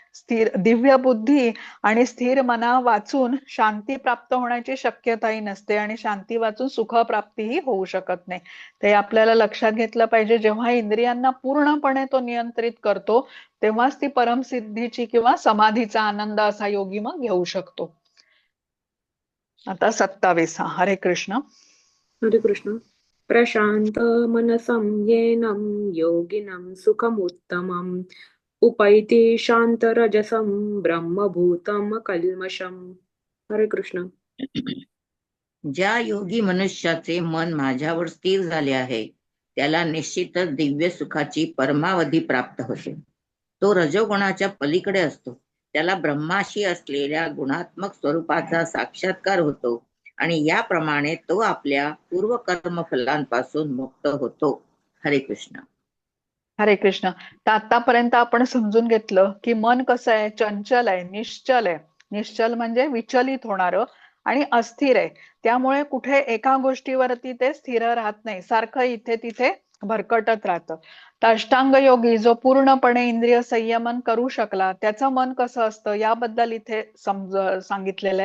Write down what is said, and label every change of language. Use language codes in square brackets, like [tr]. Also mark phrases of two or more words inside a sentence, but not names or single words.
[mr] दिव्य बुद्धी आणि स्थिर मना वाचून शांती प्राप्त होण्याची शक्यताही नसते, आणि शांती वाचून सुख प्राप्तीही होऊ शकत नाही. ते आपल्याला लक्षात घेतलं पाहिजे. जेव्हा इंद्रियांना पूर्णपणे तो नियंत्रित करतो तेव्हाच ती परमसिद्धीची किंवा समाधीचा आनंद असा योगी मग घेऊ शकतो. आता 27. हरे कृष्ण. हरे कृष्ण. [sa] प्रशांत मनसं येनं योगिनं सुखमुत्तमम् उपैति शांतरजसं ब्रह्मभूतं कल्मषम्. [mr] हरे कृष्ण. ज्या योगी मनुष्याचे मन माझ्यावर स्थिर झाले आहे त्याला निश्चितच दिव्य सुखाची परमावधी प्राप्त होते. तो रजोगुणाच्या पलीकडे असतो. त्याला ब्रह्माशी असलेल्या गुणात्मक स्वरूपाचा साक्षात्कार होतो आणि याप्रमाणे तो आपल्या पूर्व कर्मफलांपासून मुक्त होतो. हरे कृष्ण. हरे कृष्ण. तर आतापर्यंत आपण समजून घेतलं की मन कसं आहे, चंचल आहे, निश्चल आहे. निश्चल म्हणजे विचलित होणारं आणि अस्थिर आहे. त्यामुळे कुठे एका गोष्टीवरती ते स्थिर राहत नाही, सारखं इथे तिथे भरकटत राहतं. तर अष्टांग योगी जो पूर्णपणे इंद्रिय संयमन करू शकला त्याचं मन कसं असतं याबद्दल इथे सांगितलेलं आहे.